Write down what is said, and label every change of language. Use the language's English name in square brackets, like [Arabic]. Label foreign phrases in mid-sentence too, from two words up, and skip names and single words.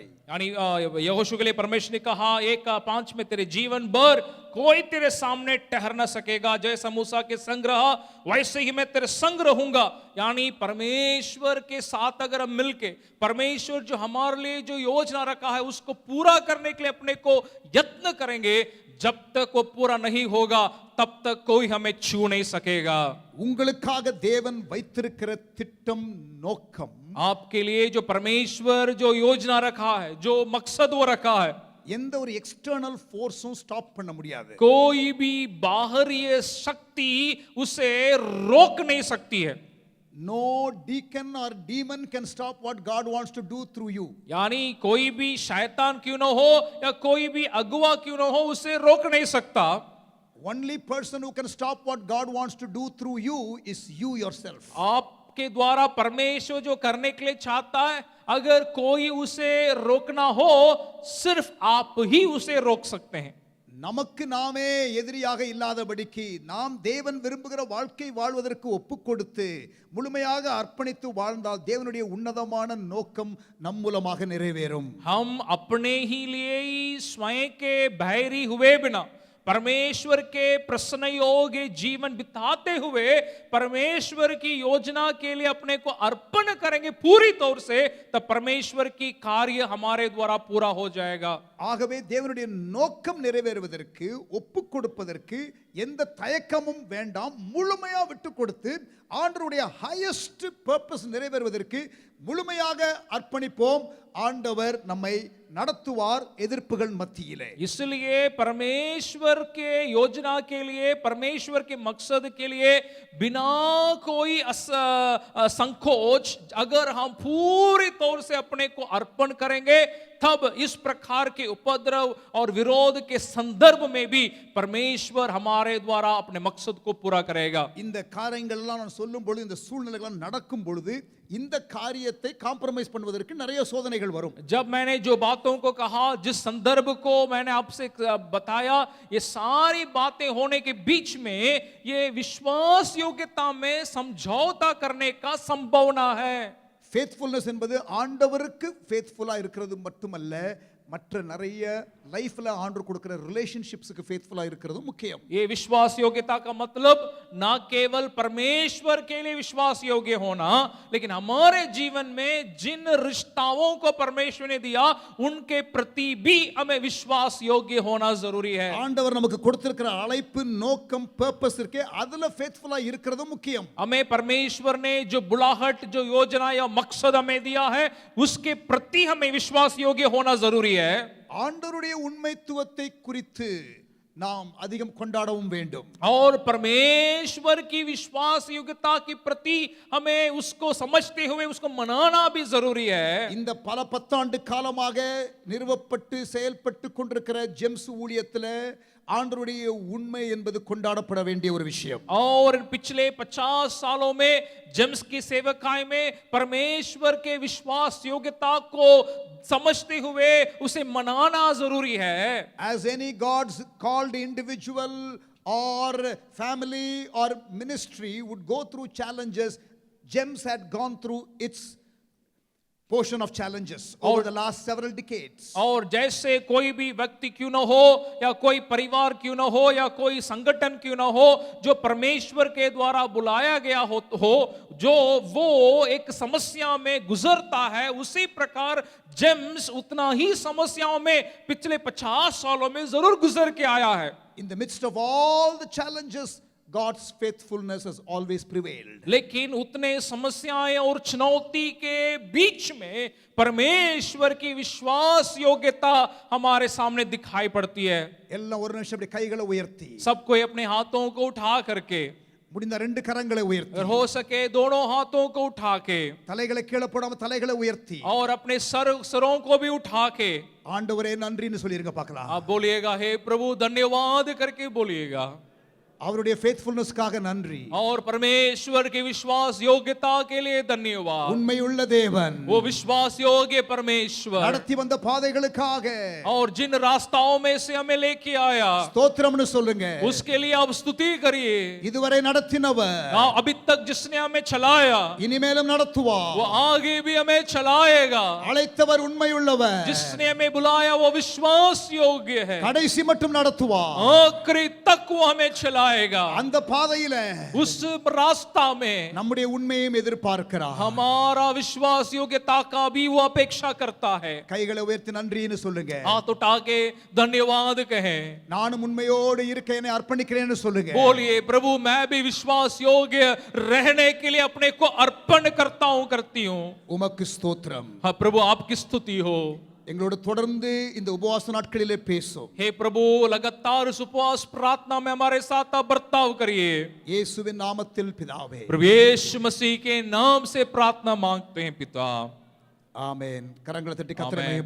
[Hindi] यानी यहोशू के लिए परमेश्वर ने कहा 1:5 में तेरे जीवन भर कोई तेरे सामने ठहर न सकेगा, जैसा मूसा के संग रहा वैसे ही मैं तेरे संग रहूंगा। यानी परमेश्वर के साथ अगर हम मिलके परमेश्वर जो हमारे लिए जो योजना रखा है उसको पूरा करने के लिए अपने को यत्न करेंगे, जब तक वो पूरा नहीं होगा तब तक कोई हमें छू नहीं सकेगा। [Tamil] உங்களுக்காக தேவன் வைத்திருக்கிற திட்டம், நோக்கம், [Hindi] आपके लिए जो परमेश्वर जो योजना रखा है, जो मकसद वो रखा है, [Tamil] எந்த ஒரு [English] external forceum [Tamil] ஸ்டாப் பண்ண முடியாது. [Hindi] कोई भी बाहरी शक्ति उसे रोक नहीं सकती है। [English] No deacon or demon can stop what God wants to do through you. [Hindi] यानी कोई भी शैतान क्यों ना हो या कोई भी अगुवा क्यों ना हो उसे रोक नहीं सकता। [English] only person who can stop what God wants to do through you is you yourself. [Hindi] आपके द्वारा परमेश्वर जो करने के लिए चाहता है, अगर कोई उसे रोकना हो, सिर्फ आप ही उसे रोक सकते हैं। [Tamil] நமக்கு நாமே எதிரியாக இல்லாதபடிக்கு நாம் தேவன் விரும்புகிற வாழ்க்கை வாழ்வதற்கு ஒப்புக் கொடுத்து முழுமையாக அர்ப்பணித்து வாழ்ந்தால் தேவனுடைய உன்னதமான நோக்கம் நம் மூலமாக நிறைவேறும். [Hindi] हम अपने ही लिए ही स्वयं के बहरी हुए बिना परमेश्वर के प्रसन्न योग्य जीवन बिताते हुए परमेश्वर की योजना के लिए अपने को अर्पण करेंगे पूरी तौर से, तब परमेश्वर की कार्य हमारे द्वारा पूरा हो जाएगा। [Tamil] ஆகவே தேவனுடைய நோக்கம் நிறைவேறுவதற்கு ஒப்புக் கொடுப்பதற்கு எந்த தயக்கமும் வேண்டாம். முழுமையா விட்டு கொடுத்து ஆண்டவருடைய [English] highest purpose [Tamil] நிறைவேறுவதற்கு முழுமையாக அர்ப்பணிப்போம். ஆண்டவர் நம்மை நடத்துவார் எதிர்ப்புகள் மத்தியிலே. [Hindi] इसलिए परमेश्वर के योजना के लिए, परमेश्वर के मकसद के लिए बिना कोई संकोच अगर हम पूरी तौर से अपने को अर्पण करेंगे, तब इस प्रकार के उपद्रव और विरोध के संदर्भ में भी परमेश्वर हमारे द्वारा अपने मकसद को पूरा करेगा। [Tamil] இந்த காரியங்கள் எல்லாம் நான் சொல்லும் பொழுது, இந்த சூழ்நிலைகள் நடக்கும் பொழுது இந்த காரியத்தை காம்ப்ரமைஸ் பண்ணுவதற்கு நிறைய சோதனைகள் வரும். [Hindi] जब मैंने जो बातों को कहा, जिस संदर्भ को मैंने आपसे बताया, ये सारी बातें होने के बीच में ये विश्वास योग्यता में समझौता करने का संभावना है। [Tamil] ஃபேத்ஃபுல்னஸ் என்பது ஆண்டவருக்கு ஃபேத்ஃபுல்லா இருக்கிறது மட்டுமல்ல, மற்ற நிறைய லைஃப்ல ஆண்டவர் கொடுக்கிற ரிலேஷன்ஷிப்ஸ்க்கு ஃபேத்ஃபுல்லா இருக்கிறது முக்கியம். [Hindi] ये विश्वास योग्यता का मतलब ना केवल परमेश्वर के लिए विश्वास योग्य होना, लेकिन हमारे जीवन में जिन रिश्ताओं को परमेश्वर ने दिया उनके प्रति भी हमें विश्वास योग्य होना जरूरी है। [Tamil] ஆண்டவர் நமக்கு கொடுத்திருக்கிற அழைப்பு, நோக்கம், பர்பஸ் இருக்கே, அதுல ஃபேத்ஃபுல்லா இருக்கிறது முக்கியம். [Hindi] हमें परमेश्वर ने जो बुलाहट, जो योजना या मकसद हमें दिया है, उसके प्रति हमें विश्वास योग्य होना जरूरी है। [Tamil] ஆண்டவருடைய உண்மைத்துவத்தை குறித்து நாம் அதிகம் கொண்டாடவும் வேண்டும். [Hindi] और परमेश्वर की विश्वास योग्यता के प्रति हमें उसको समझते हुए उसको मनाना भी जरूरी है। [Tamil] இந்த பல பத்தாண்டு காலமாக நிறுவப்பட்டு செயல்பட்டு கொண்டிருக்கிற ஜெம்ஸ் ஊழியத்தில் ஆண்டவருடைய உண்மை என்பது கொண்டாடப்பட வேண்டிய ஒரு விஷயம். [Hindi] और पिछले 50 सालों में जेम्स की सेवकाई में परमेश्वर के विश्वास योग्यता को समझते हुए उसे मनाना जरूरी है। [English] As any God's called individual or family or ministry would go through challenges, Gems had gone through its portion of challenges over the last several decades. [Hindi] और जैसे कोई भी व्यक्ति क्यों न हो, या कोई परिवार क्यों न हो, या कोई संगठन क्यों न हो, जो परमेश्वर के द्वारा बुलाया गया हो जो वो एक समस्या में गुजरता है, उसी प्रकार जेम्स उतना ही समस्याओं में पिछले 50 सालों में जरूर गुजर के आया है। [English] In the midst of all the challenges, God's faithfulness has always prevailed. [Hindi] लेकिन उतने समस्याएं और चुनौती के बीच में परमेश्वर की विश्वास योग्यता हमारे सामने दिखाई पड़ती है। [Tamil] எல்லாம் ஒரு நிமிஷம் அப்படி கைகளை உயர்த்தி, [Hindi] सब कोई अपने हाथों को उठा करके, [Tamil] முடிந்த ரெண்டு கரங்களை உயர்த்தி, [Hindi] अगर हो सके दोनों हाथों को उठा के, [Tamil] தலைகளை கீழே போடாம தலைகளை உயர்த்தி, [Hindi] और अपने सरों को भी उठा के [Tamil] ஆண்டவரே நன்றின்னு சொல்லிருங்க பார்க்கலாம். [Hindi] आप बोलिएगा, हे प्रभु धन्यवाद करके बोलिएगा। [Tamil] அவருடைய ஃபேத்ஃபுல்னஸ்க்காக நன்றி. [Hindi] और परमेश्वर की विश्वास योग्यता के लिए धन्यवाद। [Tamil] உண்மையுள்ள தேவன், [Hindi] वो विश्वास योग्य परमेश्वर, [Tamil] நடத்தி வந்த பாதைகளுக்காக [Hindi] और जिन रास्ताओं में से हमें लेके आया, [Tamil] ஸ்தோத்திரம்னு சொல்லுங்க. [Hindi] उसके लिए आप स्तुति करिए। [Tamil] இதுவரை நடத்தினவர் [Hindi] अभी तक जिसने हमें चलाया, [Tamil] இனிமேலும் நடத்துவார். [Hindi] वो आगे भी हमें चलाएगा। [Tamil] அழைத்தவர் உண்மையுள்ளவர், [Hindi] जिसने हमें बुलाया वो विश्वास योग्य है, [Tamil] கடைசி மட்டும் நடத்துவார். [Hindi] आखिरी तक वो हमें चलाएगा। [Tamil] அந்த பாதையில [Hindi] उस रास्ता में [Tamil] நம்முடைய உண்மையையும் எதிர்பார்க்கிறார். [Hindi] हमारा विश्वास योग्यता का भी वो अपेक्षा करता है। [Tamil] கைகளை உயர்த்தி நன்றின்னு சொல்லுங்க. [Hindi] हाथ उठा के धन्यवाद कहें। [Tamil] நானும் உண்மையோடு இருக்க என்னை அர்ப்பணிக்கிறேன்னு சொல்லுங்க. [Hindi] बोलिए, प्रभु मैं भी विश्वास योग्य रहने के लिए अपने को अर्पण करता हूं, करती हूं। [Tamil] உமக்கு ஸ்தோத்திரம். [Hindi] हाँ प्रभु, आपकी स्तुति हो। [Tamil] எங்களோடு தொடர்ந்து இந்த உபவாச நாட்களிலே பேசும். [Hindi] हे प्रभु, लगातार इस उपवास प्रार्थना में हमारे साथ आप बर्ताव करिए। [Tamil] இயேசுவின் நாமத்தில் பிதாவே, [Hindi] प्रभु यीशु मसीह के नाम से प्रार्थना मांगते हैं पिता। [Tamil] ஆமென். கரங்களை தட்டி கர்த்தரை [Hindi] आमीन। [Tamil] மகிமைப்படுத்துவோம்.